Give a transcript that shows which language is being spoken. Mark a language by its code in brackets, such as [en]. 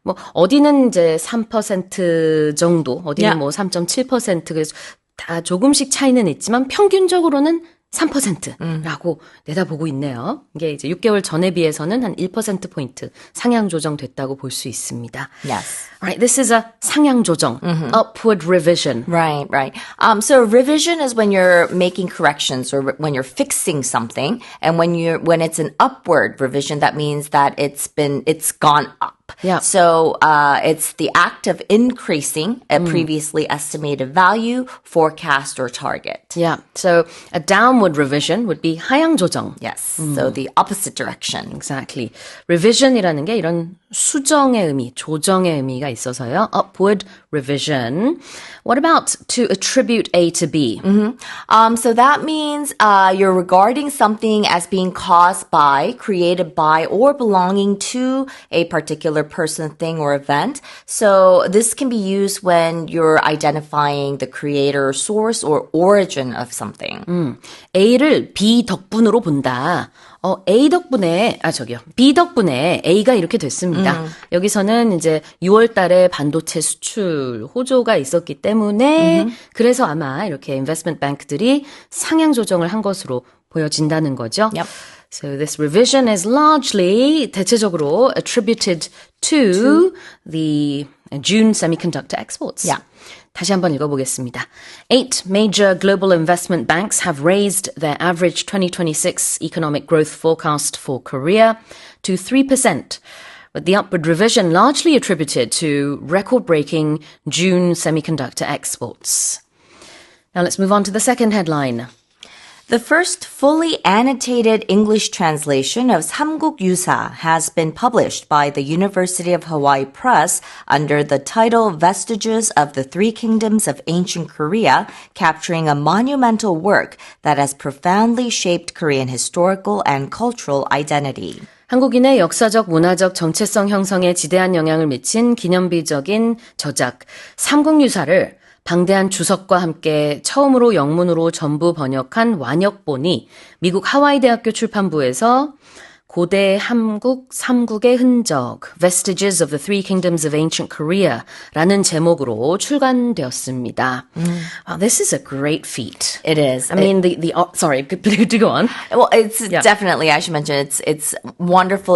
[ko] 뭐 어디는 이제 3% 정도, 어디는 뭐 3.7% 그래서 다 조금씩 차이는 있지만 평균적으로는 3%라고 내다보고 있네요. 이게 이제 6개월 전에 비해서는 한 1%포인트 상향 조정됐다고 볼 수 있습니다. [en] Yes. Alright, this is a 상향 조정, upward revision. Right. So revision is when you're making corrections or when you're fixing something. And when it's an upward revision, that means that it's gone up. Yeah. So it's the act of increasing a previously estimated value, forecast, or target. Yeah, so a downward revision would be 하향 조정. Yes. So the opposite direction. Exactly. [ko] revision이라는 게 이런 수정의 의미, 조정의 의미가 있어서요. [en] upward revision. What about to attribute A to B? So that means you're regarding something as being caused by, created by, or belonging to a particular person, thing, or event. So this can be used when you're identifying the creator, source, or origin of something. [ko] A를 B 덕분으로 본다. A 덕분에, B 덕분에 A가 이렇게 됐습니다. 여기서는 이제 6월 달에 반도체 수출 호조가 있었기 때문에 그래서 아마 이렇게 인베스트먼트 뱅크들이 상향 조정을 한 것으로 보여진다는 거죠. [en] Yep. So this revision is largely 대체적으로 attributed to the June semiconductor exports. Yeah. [ko] 다시 한번 읽어보겠습니다. [en] 8 major global investment banks have raised their average 2026 economic growth forecast for Korea to 3%, with the upward revision largely attributed to record-breaking June semiconductor exports. Now let's move on to the second headline. The first fully annotated English translation of 삼국유사 has been published by the University of Hawaii Press under the title Vestiges of the Three Kingdoms of Ancient Korea, capturing a monumental work that has profoundly shaped Korean historical and cultural identity. [ko] 한국인의 역사적, 문화적 정체성 형성에 지대한 영향을 미친 기념비적인 저작 삼국유사를 방대한 주석과 함께 처음으로 영문으로 전부 번역한 완역본이 미국 하와이 대학교 출판부에서 고대 한국 삼국의 흔적, Vestiges of the Three Kingdoms of Ancient Korea 라는 제목으로 출간되었습니다. [en] This is a great feat. It is. I mean, sorry, do go on. Well, it's definitely, I should mention, it's wonderful.